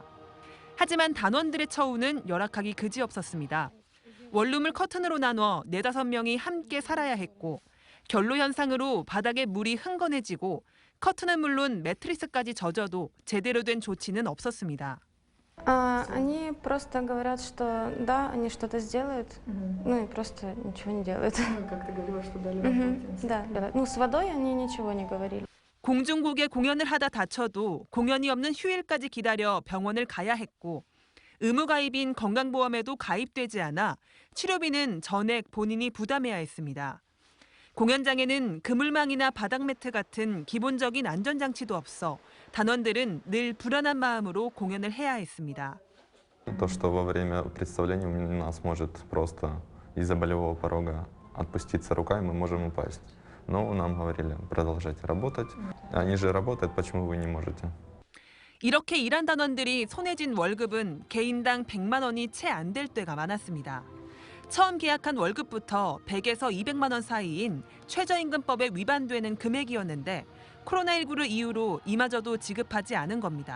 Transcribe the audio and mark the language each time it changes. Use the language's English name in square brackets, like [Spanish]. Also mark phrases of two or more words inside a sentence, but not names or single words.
[Korean] 하지만 단원들의 처우는 열악하기 그지없었습니다. 원룸을 커튼으로 나눠 4-5명이 함께 살아야 했고 결로 현상으로 바닥에 물이 흥건해지고 커튼은 물론 매트리스까지 젖어도 제대로 된 조치는 없었습니다. [Russian] Они просто говорят, что да, они что-то сделают, ну и просто ничего не делают. Как ты говорила, что дали вам полотенце. Да, ну с водой они ничего не говорили. [Korean] 공중곡에 공연을 하다 다쳐도 공연이 없는 휴일까지 기다려 병원을 가야 했고 의무 가입인 건강보험에도 가입되지 않아 치료비는 전액 본인이 부담해야 했습니다. 공연장에는 그물망이나 바닥 매트 같은 기본적인 안전장치도 없어 단원들은 늘 불안한 마음으로 공연을 해야 했습니다. [Russian] То, что во время представления у нас может просто из-за болевого порога отпуститься рука, и мы можем упасть. Но нам говорили, продолжайте работать. Они же работают, почему вы не можете? [Korean] 이렇게 일한 단원들이 손에 쥔 월급은 개인당 100만 원이 채 안 될 때가 많았습니다. 처음 계약한 월급부터 100에서 200만 원 사이인 최저임금법에 위반되는 금액이었는데 코로나19를 이유로 이마저도 지급하지 않은 겁니다.